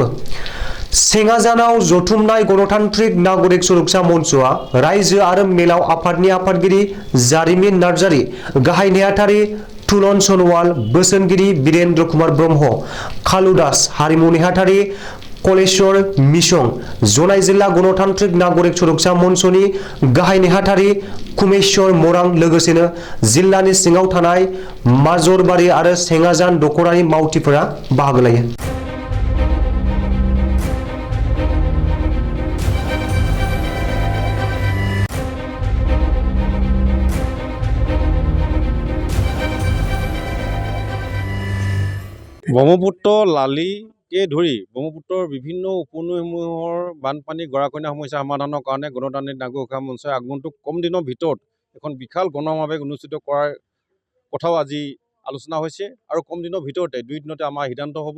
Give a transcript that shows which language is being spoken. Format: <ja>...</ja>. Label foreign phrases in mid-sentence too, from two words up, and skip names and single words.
<brx>सेंगाजानाव जथुमनाय गणतान्त्रिक नागरिक सुरक्षा मन्चआ रायजो आरो मेलाव आफादनि आफादगिरि जारिमिन नार्जारी, गाहाय नेहाथारि तुलन सनवाल, बोसोनगिरि बीरेन्द्र कुमार ब्रह्म, खालु दास, हारिमु नेहाथारि कलेश्वर मिसं, जनाई जिल्ला गणतान्त्रिक नागरिक सुरक्षा मन्चनि गाहाय नेहाथारि कुमेश्वर मरां लोगोसेनो जिल्लानि सिङाव थानाय माजरबारि आरो सेंगाजान दखरानि मावथिफोरा बाहागो लायो।</brx> <as>ব্ৰহ্মপুত্ৰ লালিকে ধৰি ব্ৰহ্মপুত্ৰৰ বিভিন্ন উপনৈসমূহৰ বানপানী গৰাখহনীয়া সমস্যা সমাধানৰ কাৰণে গণতান্ত্ৰিক নাগৰিক সুৰক্ষা মঞ্চই আগন্তুক কম দিনৰ ভিতৰত এখন বিশাল গণসমাৱেশ অনুষ্ঠিত কৰাৰ কথাও আজি আলোচনা হৈছে আৰু কম দিনৰ ভিতৰতে 2 দিনতে আমাৰ সিদ্ধান্ত হ'ব।</as>